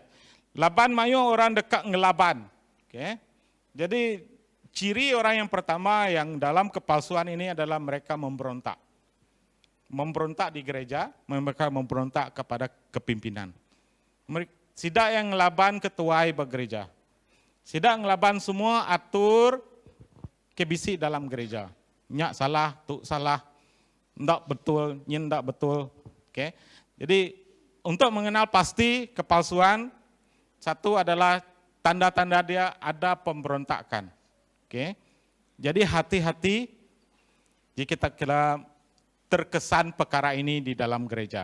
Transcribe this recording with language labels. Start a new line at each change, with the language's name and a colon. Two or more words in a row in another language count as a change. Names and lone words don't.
Iban: Laban mayo orang dekat ngelaban. Oke.
Malay: Jadi ciri orang yang pertama yang dalam kepalsuan ini adalah mereka memberontak. Memberontak di gereja, mereka memberontak kepada kepimpinan.
Iban: Sidak yang ngelaban ketuai bergereja. Sidak ngelaban semua atur kebisi dalam gereja. Nyak salah, tuk salah, ndak betul, nyen ndak betul. Oke.
Malay: Jadi untuk mengenal pasti kepalsuan, satu adalah tanda-tanda dia ada pemberontakan. Oke. Jadi hati-hati jika kita terkesan perkara ini di dalam gereja.